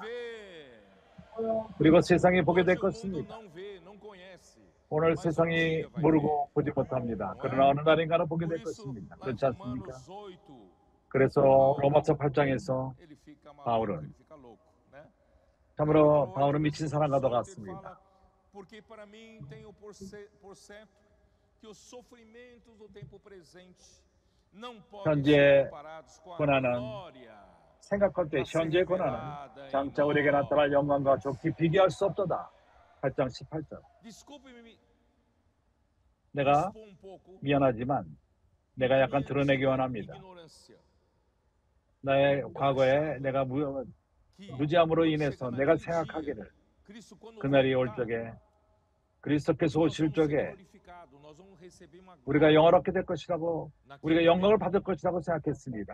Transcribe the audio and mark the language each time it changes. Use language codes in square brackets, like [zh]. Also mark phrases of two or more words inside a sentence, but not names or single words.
[ko] 그리고 세상이 보게 될 것입니다. 오늘 세상이 모르고 보지 못합니다. 그러나 어느 날인가는 보게 될 것입니다. 그렇지 않습니까? 그래서 로마서 8장에서 바울은 참으로 바울은 미친 사람과도 같습니다. [pt] Porque para mim tenho por certo que os sofrimentos do tempo presente não podem ser comparados com a glória. [ko] 생각할 때 현재의 고난은 장차 우리에게 나타날 영광과 좋게 비교할 수 없도다. 8장 18절. 내가 미안하지만 내가 약간 드러내기 원합니다. 나의 과거에 내가 무지함으로 인해서 내가 생각하기를 그날이 올 적에 그리스도께서 오실 적에 우리가 영화롭게 될 것이라고 우리가 영광을 받을 것이라고 생각했습니다.